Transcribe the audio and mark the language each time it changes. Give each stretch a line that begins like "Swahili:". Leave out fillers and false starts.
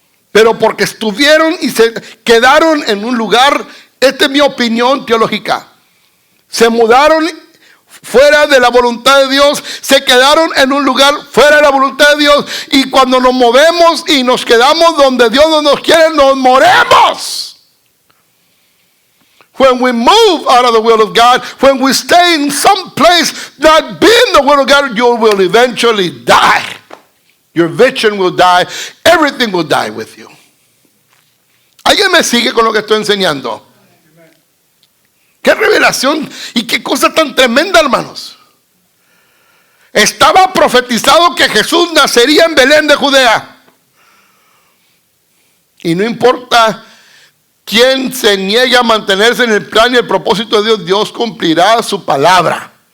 Spanish: Pero porque estuvieron y se quedaron en un lugar, esta es mi opinión teológica, se mudaron fuera de la voluntad de Dios, se quedaron en un lugar fuera de la voluntad de Dios, y cuando nos movemos y nos quedamos donde Dios no nos quiere, nos moremos.
English: When we move out of the will of God, when we stay in some place not being the will of God, you will eventually die. Your vision will die. Everything will die with you.
Spanish: ¿Alguien me sigue con lo que estoy enseñando? Qué revelación y qué cosa tan tremenda, hermanos. Estaba profetizado que Jesús nacería en Belén de Judea. Y no importa quien se niegue a mantenerse en el plan y el propósito de Dios, Dios cumplirá su palabra.